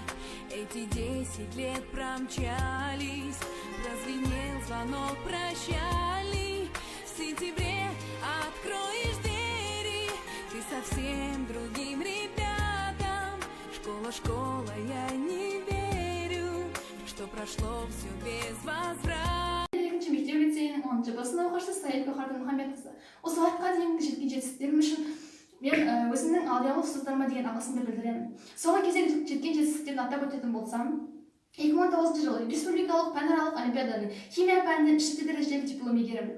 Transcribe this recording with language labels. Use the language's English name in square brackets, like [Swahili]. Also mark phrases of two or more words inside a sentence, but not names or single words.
[Russian] Эти 10 лет промчались, прозвенел звонок прощальный. В сентябре откроешь двери ты совсем другим ребятам. Школа, школа, я не верю, что прошло все без возврата. [Kazakh] Мектеп лицейінің 10-шы б сынып оқушысы Саид Бахардың Мұхамбетқызы. Осы уақытқа дейінгі жеткен жетістіктерім үшін мен өзімнің алдиялы ұстаздарыма деген алғысымды білдіремін. Соңғы кезде жеткен жетістіктерді атап өтетін болсам, 2019 жылы республикалық пәнаралық олимпиаданың химия пәнінен 3-ші дәрежелі диплом иегерімін.